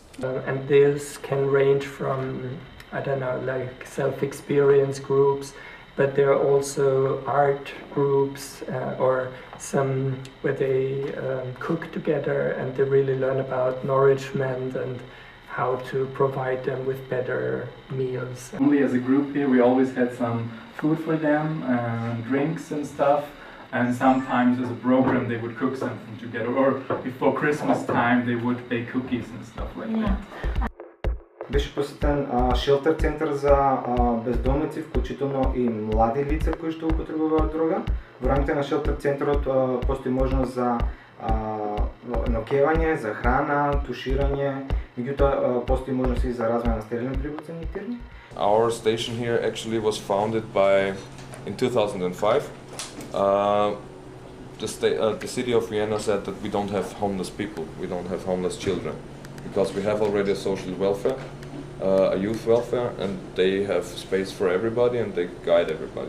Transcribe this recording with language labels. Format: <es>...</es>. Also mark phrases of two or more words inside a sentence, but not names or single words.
<en>And this can range from, I don't know, like self-experience groups, but there are also art groups or some where they cook together and they really learn about nourishment and how to provide them with better meals. Only as a group here we always had some food for them, drinks and stuff, and sometimes as a program they would cook something together, or before Christmas time they would bake cookies and stuff like that.</en> <mk>Беше посетен шелтер центар за бездомници, вклучително и млади лица кои што употребуваат дрога. Во рамките на шелтер центарот постои можност за ноќевање, за храна, туширање, Меѓутоа постои можност и за развој на стерилни приборци инјектирани.</mk> <en>Our station here actually was founded in 2005. The city of Vienna said that we don't have homeless people, we don't have homeless children, because we have already a social welfare, a youth welfare, and they have space for everybody and they guide everybody.</en>